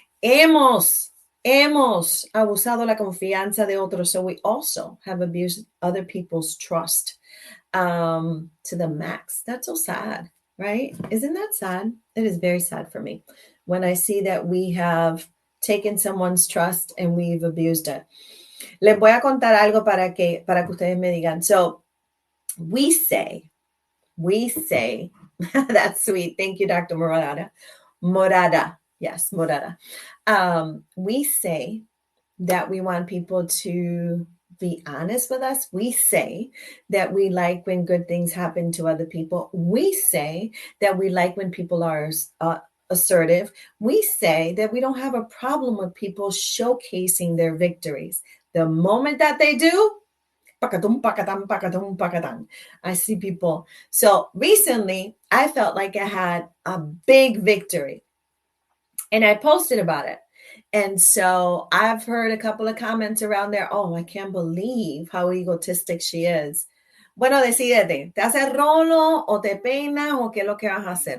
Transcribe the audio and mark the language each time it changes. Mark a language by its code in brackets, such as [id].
[es] Hemos abusado la confianza de otros, [en] so we also have abused other people's trust to the max. That's so sad, right? Isn't that sad? It is very sad for me when I see that we have taken someone's trust and we've abused it. [es] Les voy a contar algo para que ustedes me digan. [en] So we say, that's sweet. Thank you, Dr. Morada. Yes, Morada. We say that we want people to be honest with us. We say that we like when good things happen to other people. We say that we like when people are assertive. We say that we don't have a problem with people showcasing their victories. The moment that they do, I see people. So recently, I felt like I had a big victory, and I posted about it. And so I've heard a couple of comments around there. Oh, I can't believe how egotistic she is. [es] Bueno, decídete, ¿te haces rolo o te peinas o qué es lo que vas a hacer?